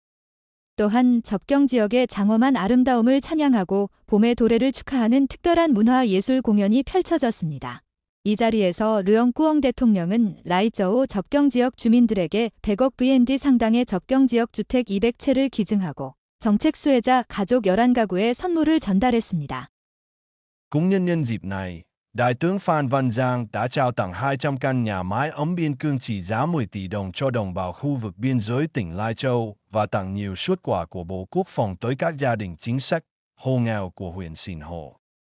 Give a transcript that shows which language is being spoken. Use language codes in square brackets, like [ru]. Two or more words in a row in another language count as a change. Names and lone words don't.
[ko] 또한 접경 지역의 장엄한 아름다움을 찬양하고 봄의 도래를 축하하는 특별한 문화예술 공연이 펼쳐졌습니다. 이 자리에서 르엉꾸엉 대통령은 라이저오 접경 지역 주민들에게 100억 VND 상당의 접경 지역 주택 200채를 기증하고 정책 수혜자 가족 11가구에 선물을 전달했습니다. [vi] Cũng nhân dịp này, Đại tướng Phan Văn Giang đã trao tặng 200 căn nhà mái ấm biên cương trị giá 10 tỷ đồng cho đồng bào khu vực biên giới tỉnh Lai Châu và tặng nhiều suất quà của Bộ Quốc phòng tới các gia đình chính sách, hộ nghèo của huyện Sìn Hồ.